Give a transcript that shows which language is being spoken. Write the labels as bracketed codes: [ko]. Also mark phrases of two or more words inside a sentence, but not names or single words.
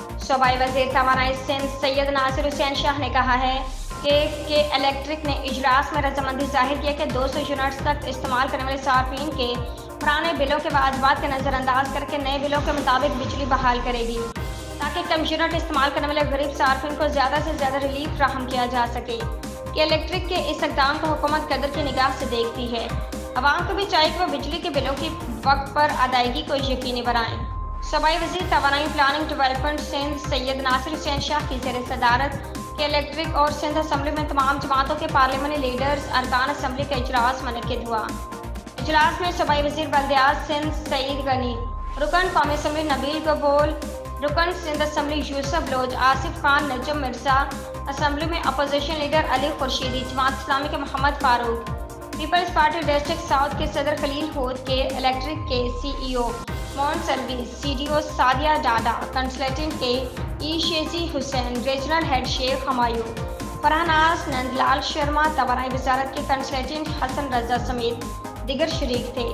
[ur] صوبائی وزیر توانائی سندھ سید ناصر حسین شاہ نے کہا ہے کہ کے الیکٹرک نے اجلاس میں رضامندی ظاہر کیا کہ 200 یونٹس تک استعمال کرنے والے صارفین کے پرانے بلوں کے واجبات کا نظرانداز کرکے نئے بلوں کے مطابق بجلی بحال کرے گی، تاکہ کم یونٹ استعمال کرنے والے غریب صارفین کو زیادہ سے زیادہ ریلیف فراہم کیا جا سکے. کے الیکٹرک کے اس اقدام کو حکومت قدر کی نگاہ سے دیکھتی ہے. عوام کو بھی چاہیے کہ وہ بجلی کے بلوں کی وقت پر ادائیگی کو یقینی بنائیں. صوبائی وزیر توانائی پلاننگ ڈویلپمنٹ سندھ سید ناصر حسین شاہ کی زیر صدارت کے الیکٹرک اور سندھ اسمبلی میں تمام جماعتوں کے پارلیمانی لیڈرز ارکان اسمبلی کا اجلاس منعقد ہوا. اجلاس میں صوبائی وزیر بلدیات سندھ سعید غنی، رکن قومی اسمبلی نبیل کبول، رکن سندھ اسمبلی یوسف لوج، آصف خان، نجم مرزا، اسمبلی میں اپوزیشن لیڈر علی خورشیدی، جماعت اسلامی کے محمد فاروق، پیپلز پارٹی ڈسٹرکٹ ساؤتھ کے صدر خلیل ہود کے الیکٹرک کے CEO موہن سروس، CDO سعدیہ ڈاڈا، کنسلٹنٹ کے شیجی حسین، ریجنل ہیڈ شیخ ہمایوں، فرحانس، نندلال شرما، توانائی وزارت کے کنسلٹنٹ حسن رضا سمیت دیگر شریک تھے.